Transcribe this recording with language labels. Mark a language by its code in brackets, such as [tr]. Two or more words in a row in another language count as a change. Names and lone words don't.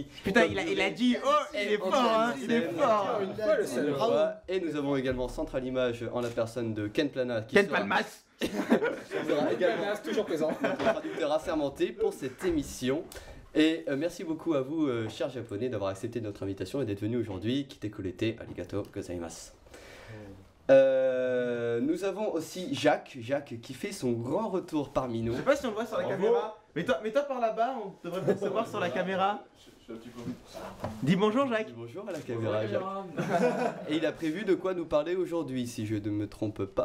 [fr] Putain, il a dit oh, il est fort, hein, il est fort. Une fois, le salaud. Et nous avons également Central Image en la personne de Ken Plana. Ken Palmas. Sera également toujours présent. traducteur assermenté pour cette émission. Et merci beaucoup à vous, chers japonais, d'avoir accepté notre invitation et d'être venus aujourd'hui. [ja] 来てくれて、ありがとうございます. [fr] Nous avons aussi Jacques qui fait son grand retour parmi nous. Je sais pas si on le voit sur la caméra. Mets-toi par là-bas, on devrait peut-être se voir sur la caméra. Dis bonjour Jacques. Bonjour à la caméra, Jacques. Et il a prévu de quoi nous parler aujourd'hui, si je ne me trompe pas.